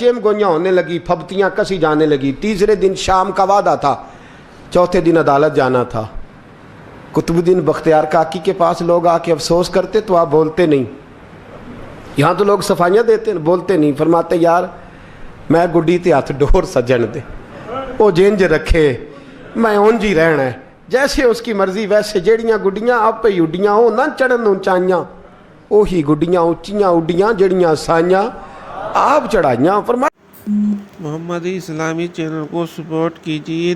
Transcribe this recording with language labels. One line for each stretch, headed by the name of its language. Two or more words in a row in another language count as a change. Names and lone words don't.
Urdu: چیم گوئیاں ہونے لگی، پھبتیاں کسی جانے لگی۔ تیسرے دن شام کا وعدہ تھا، چوتھے دن عدالت جانا تھا۔ قطب الدین بختیار کاکی کے پاس لوگ آ کے افسوس کرتے تو آپ بولتے نہیں، یہاں تو لوگ صفائیاں دیتے بولتے نہیں، فرماتے یار
Punjabi: میں گڈی تے ہاتھ ڈور سجن دے، وہ جینج رکھے، میں اونج ہی رہنا ہے،
Urdu: جیسے اس کی مرضی ویسے،
Punjabi: جیڑیاں گڈیاں آپ پہ اڈیاں ہو نہ چڑھن اونچائیاں، وہی گڈیاں اونچیاں اڈیاں جیڑیاں سائیاں آپ چڑھائیاں۔ فرمایا
Urdu: محمدی اسلامی چینل کو سپورٹ کیجیے۔